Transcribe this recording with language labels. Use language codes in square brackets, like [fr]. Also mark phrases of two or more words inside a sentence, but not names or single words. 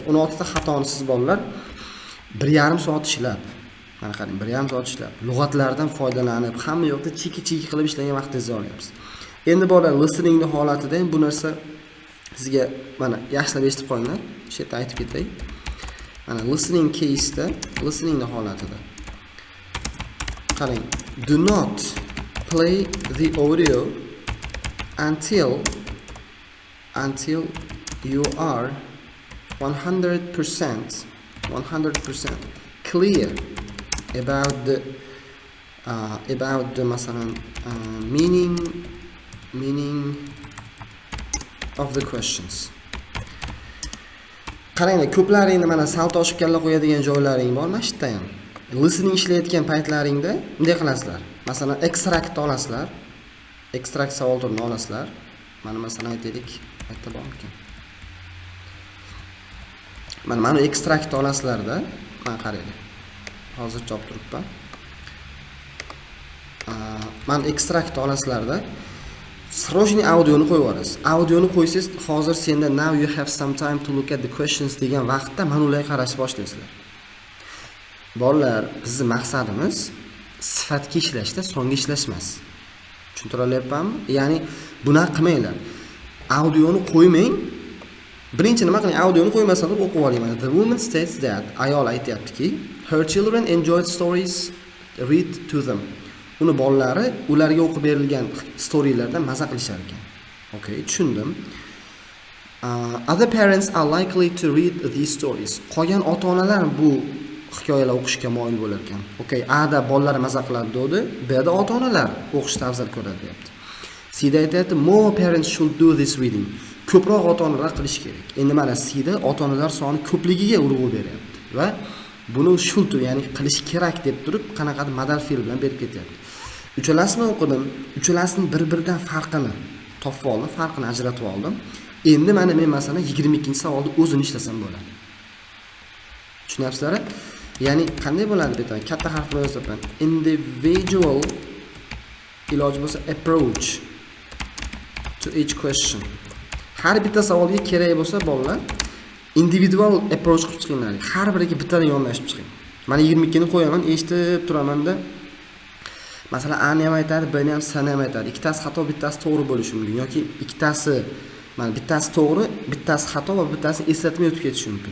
[uz] 16 ta xatoni siz bolalar 1,5 soat ishlab, mana qarang, 1,5 soat ishlab, lug'atlardan foydalanib, hamma yoqda chiki-chiki qilib ishlagan vaqtingizni olyapsiz. Endi bolalar listeningni holatida ham bu narsa sizga mana yaxshilab eshitib qo'yinglar. Shu yerda aytib ketay. Mana [en] listening case'da, [uz] listeningni holatida. Qarang, [en] do not play the audio until you are 100% clear about the [uz] masalan [en] meaning of the questions. [uz] Qaranglar, ko'plaringni mana sal toshib kalla qo'yadigan joylaring bor, mana shu yerda ham. Listening ishlayotgan paytlaringda bunday qilasizlar. Masalan, extract olasizlar. Extract savol turini olasizlar. Mana masalan aytaylik, qayerda bor ekan? Mana extract olasizlarda, mana qaranglar. Hozir chop turibman. Mana extract olasizlarda srojni audioni qo'yib yuborasiz. Audioni qo'ysangiz, hozir senda [en] now you have some time to look at the questions [uz] degan vaqtda mana ularga qarashni boshlaysizlar. Bolalar, bizning maqsadimiz sifatga ishlashda, songa ishlash emas. Tushuntira olyapmanmi? Ya'ni buni qilmanglar. Audioni qo'ymang. Birinchi nima qiling? Audioni qo'ymasangiz o'qib oling. [en] The woman states that [uz] ayol aytayaptiki, [en] her children enjoyed stories, read to them. [uz] Uni bolalari ularga o'qib berilgan storylardan maza qilishar ekan. Okay, tushundim. [en] Other parents are likely to read these stories. [uz] Qolgan ota-onalar bu hikoyalar o'qishga moyil bo'lar ekan. Okay, A da bolalar maza qiladi dedi, B da ota-onalar o'qishni afzal ko'radi deyapti. C da aytayapti, [en] more parents should do this reading. [uz] Ko'proq ota-onalar qilish kerak. Endi mana C da ota-onalar soni ko'pligiga urg'u beryapti va buni should, ya'ni qilish kerak deb turib, qanaqadir modal fe'l bilan berib ketyapti. Uchalasini o'qidim. Uchalasining bir-biridan farqini topib oldim, farqini ajratib oldim. Endi mana men masalan 22-savolni o'zini ishlasam bo'ladi. Tushunyapsizlar? Ya'ni qanday bo'ladi deb aytaman. Katta harf bilan yozaman. [en] Individual [uz] iloji bo'lsa [en] approach to each question. [uz] Har bitta savolga kerak bo'lsa bolalar [en] individual approach [uz] qilib chiqinglar. Har biriga bittadan yondashib chiqing. Mana 22 ni qo'yaman, eshitib turamanda. Masalan, A ni ham aytadi, B ni ham, S ni ham aytadi. Ikkitasi xato, bittasi to'g'ri bo'lishi mumkin yoki ikkitasi, mana bittasi to'g'ri, bittasi xato va bittasi eslatmay o'tib ketishi mumkin.